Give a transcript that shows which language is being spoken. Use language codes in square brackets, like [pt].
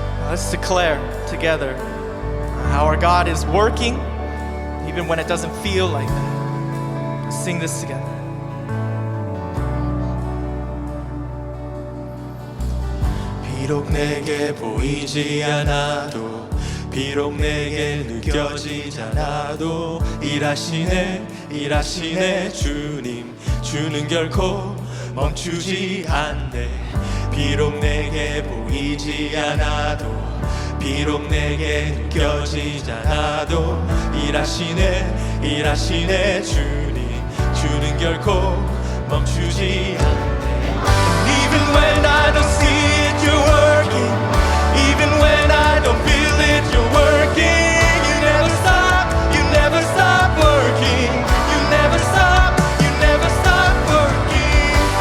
[en] Let's declare together how our God is working even when it doesn't feel like it. Let's sing this together. [ko] 비록 내게 보이지 않아도, 비록 내게 느껴지지 않아도, 일하시네 주님. 주는 결코 멈추지 않네. 비록 내게 보이지 않아도, 비록 내게 느껴지지 않아도, 일하시네 주님. 주는 결코 멈추지 않네. [en] Even when I don't see it, you're working. Even when I don't feel it, you're working. You never stop working. You never stop working.